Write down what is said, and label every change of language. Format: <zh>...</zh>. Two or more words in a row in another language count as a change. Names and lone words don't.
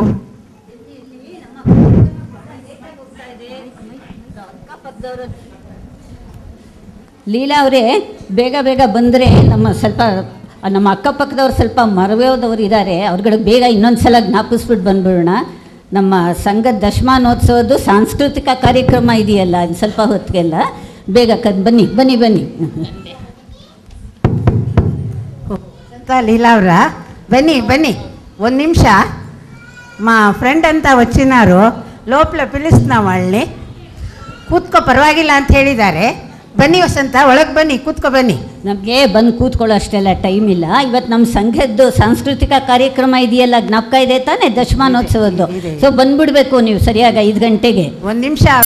<kn>ಲೀಲಾ ಅವರೇ, ಬೇಗ ಬೇಗ ಬಂದರೆ ನಮ್ಮ ಅಕ್ಕಪಕ್ಕದವ್ರು ಸ್ವಲ್ಪ ಮರವೇದವ್ರು ಇದ್ದಾರೆ, ಅವ್ರುಗಳಿಗೆ ಬೇಗ ಇನ್ನೊಂದು ಸಲ ಜ್ಞಾಪಿಸ್ಬಿಟ್ಟು ಬಂದ್ಬಿಡೋಣ. ನಮ್ಮ ಸಂಘದ ದಶಮಾನೋತ್ಸವದ್ದು ಸಾಂಸ್ಕೃತಿಕ ಕಾರ್ಯಕ್ರಮ ಇದೆಯಲ್ಲ, ಅದು ಸ್ವಲ್ಪ ಹೊತ್ತಿಗೆಲ್ಲ ಬೇಗ ಬನ್ನಿ ಬನ್ನಿ ಬನ್ನಿ. ಲೀಲಾ ಅವರ ಬನ್ನಿ ಬನ್ನಿ ಒಂದು</kn> <te>నిమిష మా ఫ్రెండ్ అంతా వచ్చినారు, లోపల పిలుస్తున్నాం వాళ్ళని.</te> <kn>ಕೂತ್ಕೋ, ಪರವಾಗಿಲ್ಲ ಅಂತ ಹೇಳಿದ್ದಾರೆ. ಬನ್ನಿ ವಸಂತ, ಒಳಗೆ ಬನ್ನಿ, ಕೂತ್ಕೋ ಬನ್ನಿ. ನಮಗೆ ಬಂದು ಕೂತ್ಕೊಳ್ಳೋ ಅಷ್ಟೆಲ್ಲ ಟೈಮ್ ಇಲ್ಲ. ಇವತ್ತು ನಮ್ಮ ಸಂಘದ್ದು ಸಾಂಸ್ಕೃತಿಕ ಕಾರ್ಯಕ್ರಮ ಇದೆಯಲ್ಲ, ಜ್ಞಾಪಕ ಇದೆ ತಾನೇ ದಶಮಾನೋತ್ಸವದ್ದು. ಸೊ ಬಂದ್ಬಿಡ್ಬೇಕು ನೀವು ಸರಿಯಾಗಿ 5 ಗಂಟೆಗೆ. ಒಂದು ನಿಮಿಷ</kn>